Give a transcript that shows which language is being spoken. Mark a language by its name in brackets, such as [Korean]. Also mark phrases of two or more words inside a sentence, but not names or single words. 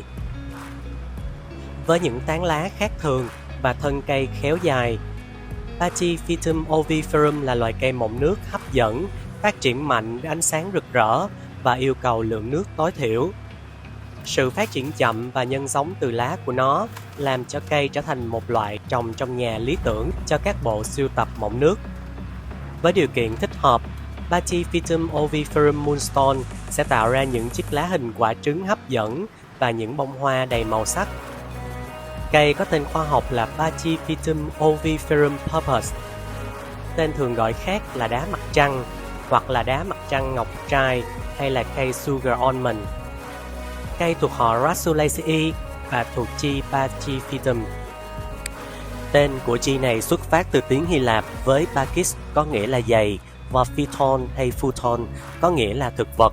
[Vietnamese] Với những tán lá khác thường và thân cây khéo dài, Pachyphytum oviferum là loài cây mọng nước hấp dẫn, phát triển mạnh với ánh sáng rực rỡ và yêu cầu lượng nước tối thiểu. Sự phát triển chậm và nhân giống từ lá của nó làm cho cây trở thành một loại trồng trong nhà lý tưởng cho các bộ sưu tập mọng nước. Với điều kiện thích hợp, Pachyphytum oviferum moonstone sẽ tạo ra những chiếc lá hình quả trứng hấp dẫn và những bông hoa đầy màu sắc. Cây có tên khoa học là Pachyphytum oviferum purpus. Tên thường gọi khác là đá mặt trăng, hoặc là đá mặt trăng ngọc trai, hay là cây sugar almond. Cây thuộc họ Rassulaceae và thuộc chi Pachyphytum. Tên của chi này xuất phát từ tiếng Hy Lạp với Pachys có nghĩa là dày và phyton hay phuton có nghĩa là thực vật.